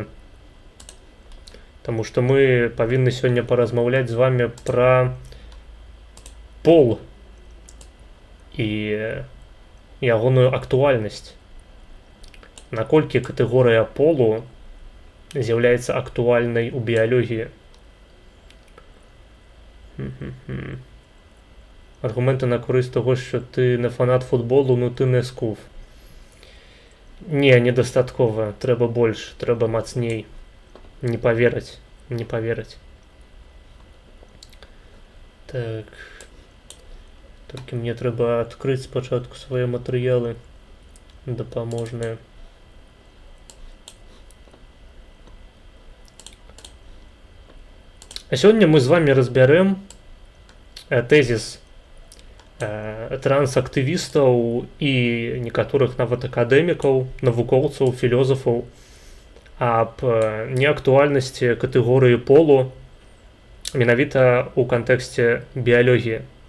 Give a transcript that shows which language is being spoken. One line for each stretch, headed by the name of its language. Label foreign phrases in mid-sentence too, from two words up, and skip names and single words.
Belarusian: Таму што мы павінны сёння паразмаўляць з вами пра пол і ягоную актуальнасць. Наколькі катэгорыя полу з'яўляецца актуальнай у біялогіі. Аргументы на карысць таго,
Ukrainian: що ти не фанат футболу, ну ти не скуф.
Belarusian: Не, недостаткова. Трэба больш, трэба мацней. Не поверыць, не поверыць. Так. Толькі мне трэба адкрыць спачатку свае матэрыялы дапаможныя. А сёння мы з вами разбярэм тэзіс трансактывістаў і некаторых нават акадэмікаў, навукоўцаў, філёзафаў аб неактуальнасці катэгорыі полу менавіта ў кантэксце біялогіі.